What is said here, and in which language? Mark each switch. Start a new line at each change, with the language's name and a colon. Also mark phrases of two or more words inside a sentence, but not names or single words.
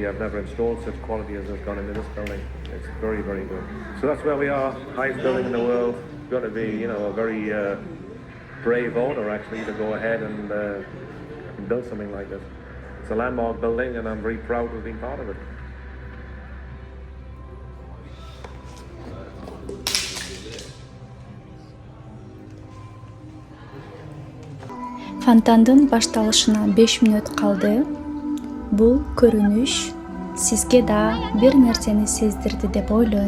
English: I've never installed such quality as has gone into this building. It's very, very good. So that's where we are, highest building in the world. It's got to be, a very brave owner actually to go ahead and build something like this. It's a landmark building, and I'm very proud to have been part of it.
Kyrgyz: Фонтандын башталышына 5 мүнөт калды. Бул көрүнүш сизге да бир нерсени сездирди деп ойлойм.